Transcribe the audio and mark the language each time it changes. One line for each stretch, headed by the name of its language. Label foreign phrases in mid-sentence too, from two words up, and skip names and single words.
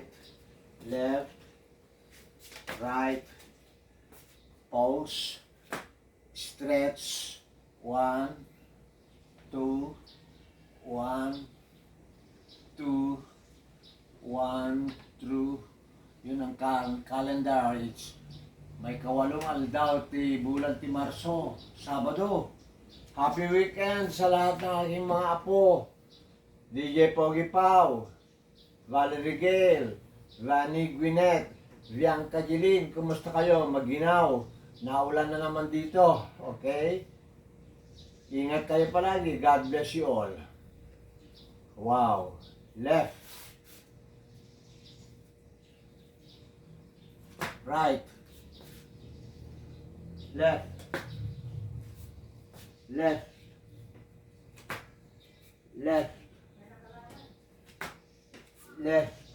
English: Left. Right. Pause. Stretch. 1, 2, 1, 2, 1, through.
Filipino: Yun ang calendar.
Iloko: It's may kawalong aldaw ti bulan ti Marso, Sabado.
English: Happy weekend
Filipino: sa lahat ng aking mga apo. DJ Pogi Pau, Valerie Gale, Rani Gwyneth, Bianca Jeline, kumusta kayo? Maginaw. Naulan na naman dito. Okay? Ingat kayo palagi.
English: God bless you all. Wow. Left. Right. Left. Left. Left. Left.